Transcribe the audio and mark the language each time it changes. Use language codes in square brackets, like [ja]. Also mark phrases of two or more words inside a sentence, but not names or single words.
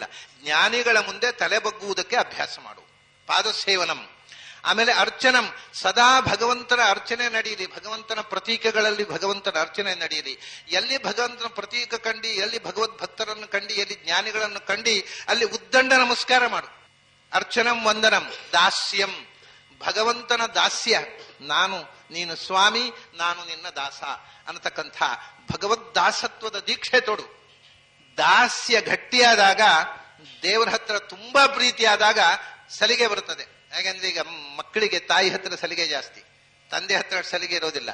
[kn] ಜ್ಞಾನಿಗಳ ಮುಂದೆ ತಲೆ ಬಗ್ಗುವುದಕ್ಕೆ ಅಭ್ಯಾಸ ಮಾಡು. [sa] ಪಾದ ಸೇವನಂ. ಆಮೇಲೆ ಅರ್ಚನಂ. [kn] ಸದಾ ಭಗವಂತನ ಅರ್ಚನೆ ನಡೆಯಲಿ, ಭಗವಂತನ ಪ್ರತೀಕಗಳಲ್ಲಿ ಭಗವಂತನ ಅರ್ಚನೆ ನಡೆಯಲಿ. ಎಲ್ಲಿ ಭಗವಂತನ ಪ್ರತೀಕ ಕಂಡಿ, ಎಲ್ಲಿ ಭಗವದ್ ಭಕ್ತರನ್ನು ಕಂಡಿ, ಎಲ್ಲಿ ಜ್ಞಾನಿಗಳನ್ನು ಕಂಡಿ, ಅಲ್ಲಿ ಉದ್ದಂಡ ನಮಸ್ಕಾರ ಮಾಡು. [sa] ಅರ್ಚನಂ ವಂದನಂ. ದಾಸ್ಯಂ. [kn] ಭಗವಂತನ ದಾಸ್ಯ. ನೀನು ಸ್ವಾಮಿ, ನಾನು ನಿನ್ನ ದಾಸ ಅನ್ನತಕ್ಕಂಥ ಭಗವದ್ ದಾಸತ್ವದ ದೀಕ್ಷೆ ತೊಡು. ದಾಸ್ಯ ಗಟ್ಟಿಯಾದಾಗ, ದೇವರ ಹತ್ರ ತುಂಬಾ ಪ್ರೀತಿಯಾದಾಗ ಸಲಿಗೆ ಬರುತ್ತದೆ. ಯಾಕೆಂದ್ರೆ ಈಗ ಮಕ್ಕಳಿಗೆ ತಾಯಿ ಹತ್ರ ಸಲಿಗೆ ಜಾಸ್ತಿ, ತಂದೆ ಹತ್ರ ಸಲಿಗೆ ಇರೋದಿಲ್ಲ.